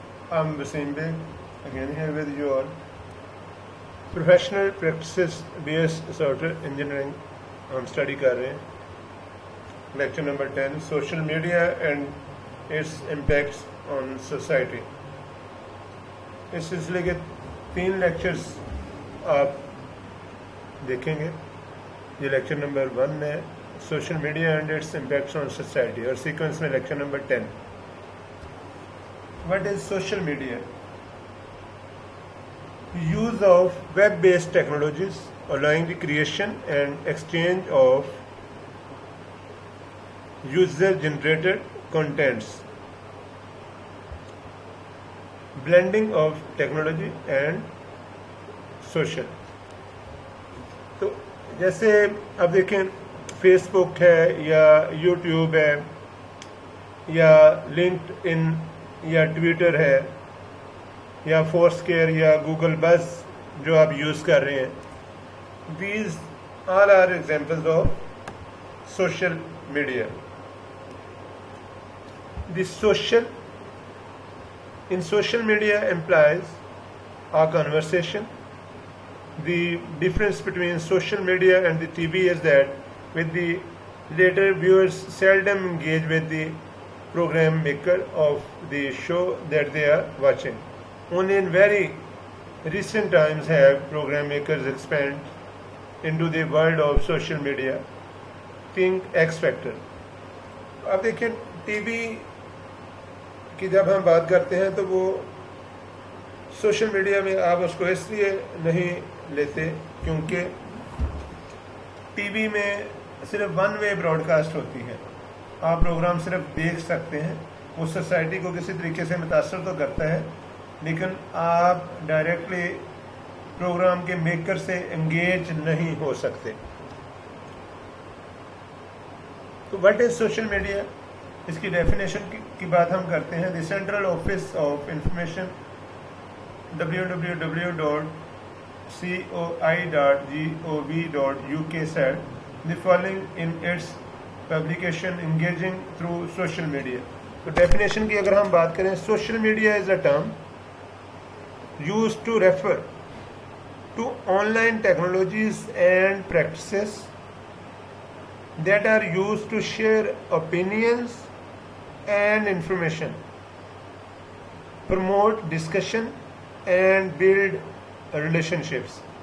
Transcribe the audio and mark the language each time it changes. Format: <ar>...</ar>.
<en>I'm Wasim Beg, again here with you all. Professional practices BS software engineering</en> <ur>ہم study کر رہے ہیں.</ur> <en>Lecture number 10, social media and its impacts on society.</en> <ur>اس سلسلے کے 3 lectures آپ دیکھیں گے. یہ لیکچر نمبر 1 ہے,</ur> <en>social media and its impacts on society,</en> <ur>اور سیکوینس میں lecture number 10.</ur> <en>What is social media? Use of web-based technologies allowing the creation and exchange of user-generated contents. Blending of technology and social.</en> <ur>تو جیسے اب دیکھیں face بک ہے یا YouTube ہے یا لنکڈ ان یا ٹویٹر ہے یا فورسکیئر یا گوگل بز جو آپ یوز کر رہے ہیں,</ur> <en>These all are examples of social media. The social in social media implies our conversation. The difference between social media and the TV is that with the later viewers seldom engage with the program maker of the show that they are watching. Only in very recent times have program makers expand into the world of social media. Think X Factor.</en> <ur>اب دیکھیں T V کہ جب ہم بات کرتے ہیں تو وہ سوشل میڈیا میں آپ اس کو اس لیے نہیں لیتے کیونکہ ٹی وی میں صرف ون وے براڈ کاسٹ ہوتی ہے. آپ پروگرام صرف دیکھ سکتے ہیں, وہ سوسائٹی کو کسی طریقے سے متاثر تو کرتا ہے لیکن آپ ڈائریکٹلی پروگرام کے میکر سے انگیج نہیں ہو سکتے.</ur> <en>تو what is social media,</en> <ur>اس کی ڈیفینیشن کی بات ہم کرتے ہیں.</ur> <en>The central office of information www.coi.gov.uk said the following in its publication engaging through social media.</en> <ur>تو ڈیفینیشن کی اگر ہم بات کریں,</ur> <en>Social media is a term used to refer to online technologies and practices that are used to share opinions and information, promote discussion and build relationships.</en>